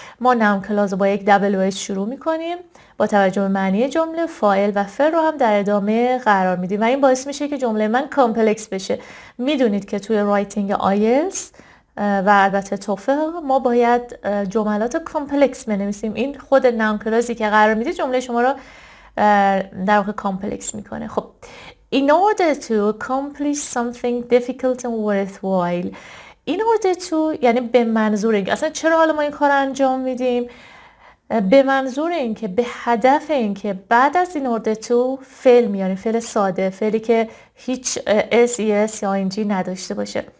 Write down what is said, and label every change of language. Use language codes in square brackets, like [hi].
[fa] ما noun clause با یک WH شروع میکنیم، با توجه به معنی جمله فاعل و فعل رو هم در ادامه قرار میدیم و این باعث میشه که جمله من کامپلکس بشه. میدونید که توی رایتینگ آیلتس و البته توفل ما باید جملات کامپلکس بنویسیم. این خود نام کلازی که قرار میده جمله شما رو در واقع کامپلکس میکنه. [en] خب in order to accomplish something difficult and worthwhile. [fa] in order to یعنی به منظور اینکه اصلا چرا حالا ما این کار انجام میدیم؟ به منظور اینکه به هدف اینکه بعد از این order to فعل میاریم، فعل ساده، فعلی که هیچ s یا ing نداشته باشه.